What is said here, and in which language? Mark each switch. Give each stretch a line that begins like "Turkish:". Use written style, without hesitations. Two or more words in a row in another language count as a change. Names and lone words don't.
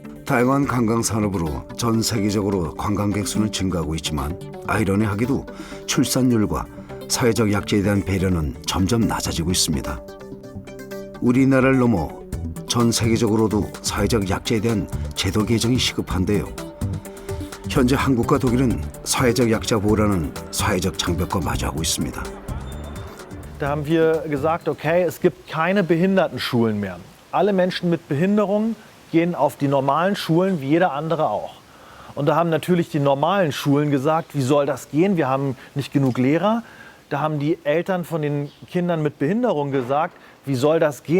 Korean: 다양한 관광 산업으로 전 세계적으로 관광객 수는 증가하고 있지만 아이러니하게도 출산율과 사회적 약자에 대한 배려는 점점 낮아지고 있습니다. 우리나라를 넘어 전 세계적으로도 사회적 약자에 대한 제도 개정이 시급한데요. 현재 한국과 독일은 사회적 약자 보호라는 사회적 장벽과 마주하고 있습니다.
German: Da haben wir gesagt, okay, es gibt keine Behindertenschulen mehr. Alle Menschen mit Behinderung gehen auf die normalen Schulen wie jeder andere auch. Und da haben natürlich die normalen Schulen gesagt, wie soll das gehen? Wir haben nicht genug Lehrer. Da haben die Eltern von den Kindern mit Behinderung gesagt, wie soll das gehen?